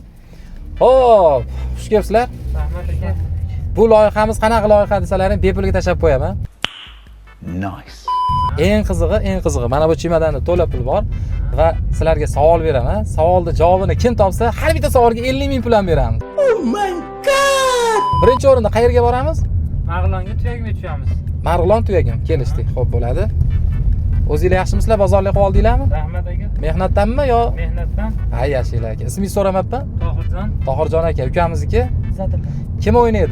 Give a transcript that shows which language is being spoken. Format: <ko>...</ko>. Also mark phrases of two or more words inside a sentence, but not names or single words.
<uz>Xo'p, xush kelibsizlar. Rahmat aka. Bu loyihamiz qanaqa loyiha desalaring, bepulga tashlab qo'yaman. Nice. Eng qizig'i, mana bu chemodanda to'la pul bor va sizlarga savol beraman. Savolning javobini kim topsa, har bitta savolga 50 ming pul ham beramiz.</uz> <en>Oh my god.</en> <uz>Birinchi o'rinda qayerga boramiz? Marg'ilonga tuyagimga tushamiz. Marg'ilon tuyagim, kelishdik. Xo'p bo'ladi. O'zingizlar yaxshimisizlar? Bozorlik qilib oldinglarmi? Rahmat aka. Mehnatdanmi yo? Mehnatdan. Ha, yaxshilar aka. Ismingizni so'ramabman? Tohirjon. Tohirjon aka, ukamizniki? Zatilla. Kim o'ynaydi?</uz>